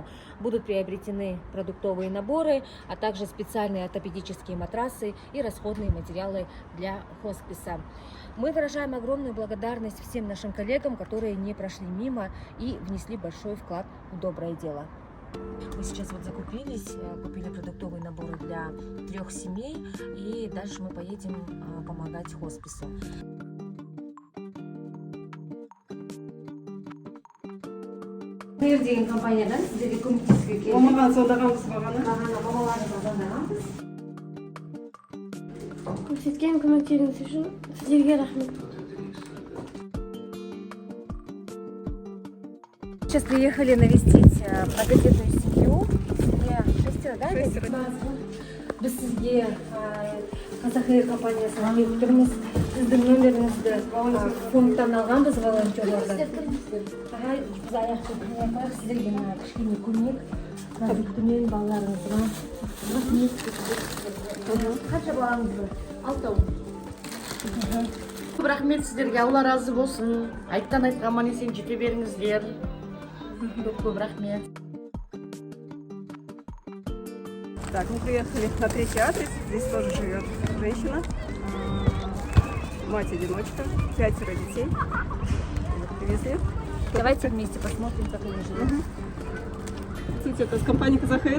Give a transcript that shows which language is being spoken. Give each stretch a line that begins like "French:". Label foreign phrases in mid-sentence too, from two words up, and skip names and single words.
Russian: Будут приобретены продуктовые наборы, а также специальные ортопедические матрасы и расходные материалы для хосписа. Мы выражаем огромную благодарность всем нашим коллегам, которые не прошли мимо и внесли большой вклад в доброе дело. Мы сейчас вот закупились, купили продуктовые наборы для 3 семей, и дальше мы поедем помогать хоспису.
Kazakh: Деген компаниядан сіздерге көмектесуге келдік. Мамаға звондағанбыз бағана. Балаларымызға звондағанбыз. Көрсеткен көмектеріңіз үшін сіздерге рахмет.
Russian: Сейчас приехали навестить многодетную семью. Семья 6, да? 6
Kazakh: Біз сізге Казахэйр компаниясынан келіп тұрмыз. Сіздің нөміріңізді фондтан алғанбыз волонтерлардан. Біз аяқты қайық, сіздерге кішкене көмек. Төмен балаларыңызға. Қанша балаңыз бар? 6. Көп рахмет сіздерге, Алла разы болсын. Айттан айтқа аман есен жете беріңіздер. Көп рахмет.
Russian: Так, мы приехали на 3-й адрес. Здесь тоже живет женщина, мать-одиночка, 5 детей. Вот, привезли. Давайте вместе посмотрим, как они живут. Кстати, это с компании Казахэйр.